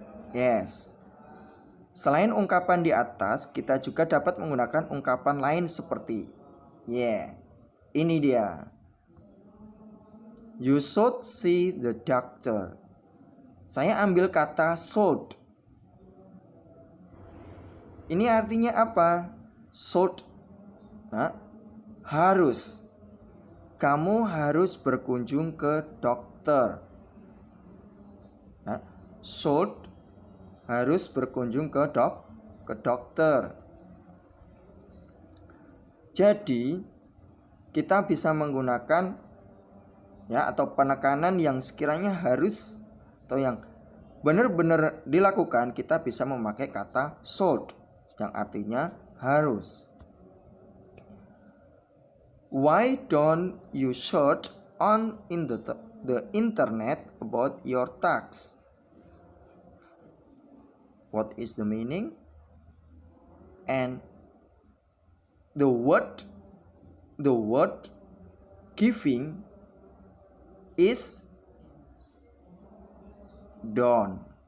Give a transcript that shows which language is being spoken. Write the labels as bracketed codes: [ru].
[en] Yes. [id] Selain ungkapan di atas, kita juga dapat menggunakan ungkapan lain seperti ini dia. [en] You should see the doctor. [id] Saya ambil kata should. Ini artinya apa? Should, harus. Kamu harus berkunjung ke dokter. Should, harus berkunjung ke dokter. Jadi kita bisa menggunakan atau penekanan yang sekiranya harus atau yang benar-benar dilakukan, kita bisa memakai kata should yang artinya harus. [en] Why don't you search on the internet about your tax? What is the meaning? And the word giving is don't.